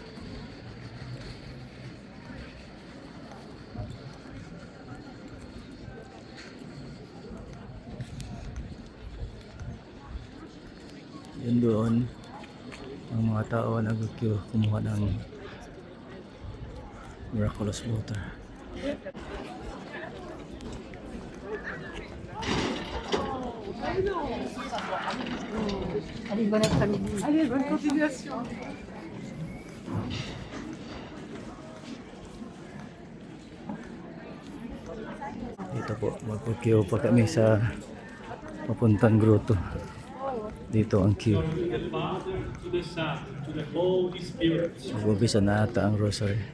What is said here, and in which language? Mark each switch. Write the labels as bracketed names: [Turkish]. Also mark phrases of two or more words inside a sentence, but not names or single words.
[Filipino] Yun doon, ang mga tao nag-queue kumuha ng [English] miraculous water. [French] Allez, bon après-midi. Allez, bonne continuation. [Filipino] Dito po, mag-queue pa kami sa papuntang grotto. Dito ang queue. Mag-umpisa na ata ang rosary.